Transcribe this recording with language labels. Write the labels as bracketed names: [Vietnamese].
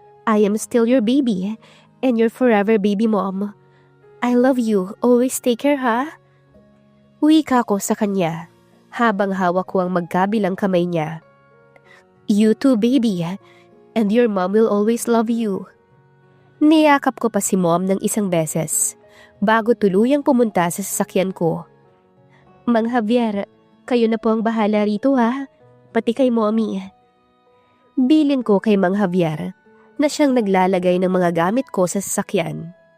[English] I am still your baby and your forever baby mom. I love you. Always take care, ha? [Filipino] Wika ko sa kanya habang hawak ko ang magkabilang kamay niya. [English] You too, baby. And your mom will always love you. [Filipino] Niyakap ko pa si Mom ng isang beses bago tuluyang pumunta sa sasakyan ko. Mang Javier, kayo na po ang bahala rito, ha? Pati kay Mommy. Bilin ko kay Mang Javier na siyang naglalagay ng mga gamit ko sa sasakyan.